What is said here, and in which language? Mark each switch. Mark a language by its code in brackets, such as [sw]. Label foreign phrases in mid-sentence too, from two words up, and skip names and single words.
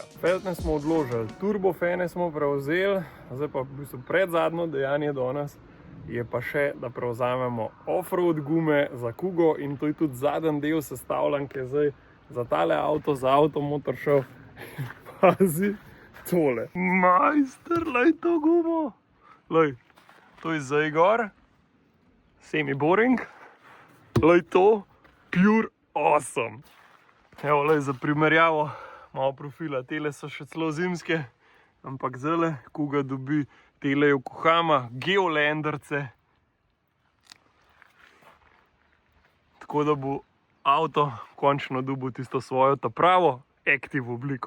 [sl] Feltne smo odložili, turbofene smo prevzeli, zdaj pa v bistvu predzadnjo dejanje danes je pa še, da prevzamemo offroad gume za Kugo in to je tudi zadnji del sestavljanke zdaj za tale avto, za Automotor Show. Pazi tole. Majster, lej to gumo. Lej, to je zdaj gor. Semi-boring. Lej to. [en] Pure awesome. [sl] Evo, lej, za primerjavo malo profila. Tele so še celo zimske, ampak zdajle Kuga dobi tele Yokohama Geolanderce. Tako da bo avto končno dobil tisto svojo ta pravo active obliko.